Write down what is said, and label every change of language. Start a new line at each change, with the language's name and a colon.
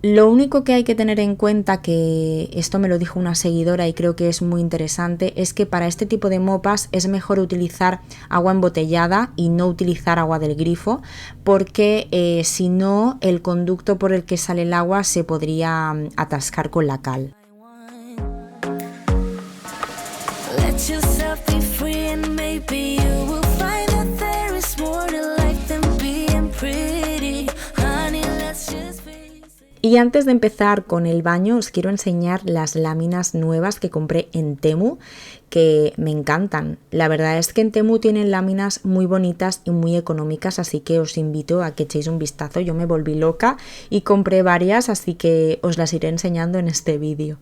Spanish: Lo único que hay que tener en cuenta, que esto me lo dijo una seguidora y creo que es muy interesante, es que para este tipo de mopas es mejor utilizar agua embotellada y no utilizar agua del grifo, porque si no el conducto por el que sale el agua se podría atascar con la cal.
English: Let yourself be free and maybe you will find that there is more to life than being pretty. Honey, let's just face it.
Spanish: Y antes de empezar con el baño os quiero enseñar las láminas nuevas que compré en Temu, que me encantan. La verdad es que en Temu tienen láminas muy bonitas y muy económicas, así que os invito a que echéis un vistazo. Yo me volví loca y compré varias, así que os las iré enseñando en este vídeo.